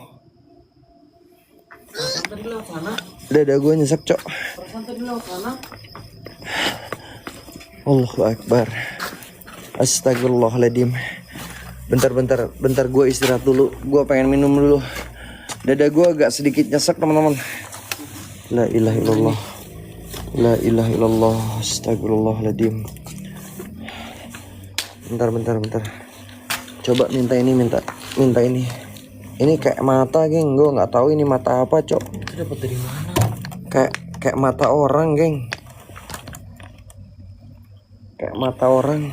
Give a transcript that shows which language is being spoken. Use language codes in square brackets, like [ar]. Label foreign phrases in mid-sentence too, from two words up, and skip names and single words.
[id] Tadi lewat sana. Dada gue nyesek, cok. Perasaan tadi lewat sana. [ar] الله أكبر. [id] Astagfirullahaladzim. Bentar gue istirahat dulu. Gue pengen minum dulu. Dada gue agak sedikit nyesek teman-teman. [ar] لا إله إلا الله لا إله إلا الله. [id] Astagfirullahaladzim. Bentar. Coba minta ini. Ini kayak mata, geng. Gue nggak tahu ini mata apa, cok. Itu dapat dari mana? Kayak mata orang, geng. Kayak mata orang.